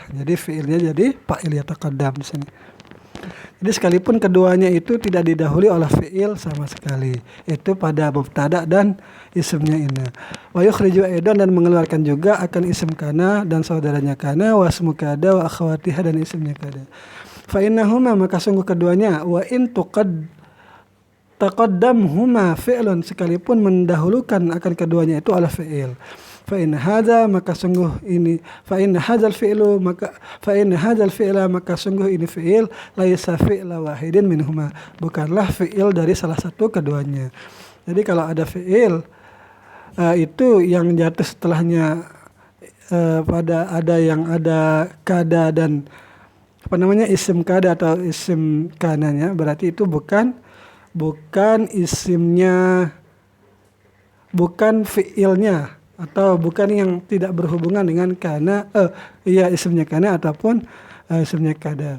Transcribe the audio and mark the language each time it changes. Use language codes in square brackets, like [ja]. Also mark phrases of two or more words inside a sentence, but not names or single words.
[id] Jadi fi'ilnya jadi fa'il yataqaddam di sini. Jadi sekalipun keduanya itu tidak didahului oleh fi'il sama sekali, itu pada mubtada dan isimnya inna. [ar] ويخرج أيضا, [id] dan mengeluarkan juga akan isim kana dan saudaranya kana, [ar] واسم كاد وأخواتها, [id] dan isimnya kada. [ar] فإنهما, [id] maka sungguh keduanya, [ar] وإن تقدمهما فعل, [id] sekalipun mendahulukan akan keduanya itu adalah fi'il. [ar] فإن هذا الفعل, [id] maka sungguh ini fi'il [ar] ليس فعل واحد منهما, [id] bukanlah fi'il dari salah satu keduanya. Jadi kalau ada fi'il itu yang jatuh setelahnya pada ada kada dan isim kada atau isim kananya, berarti itu bukan isimnya bukan fiilnya atau bukan yang tidak berhubungan dengan kana, isimnya kana ataupun isimnya kada.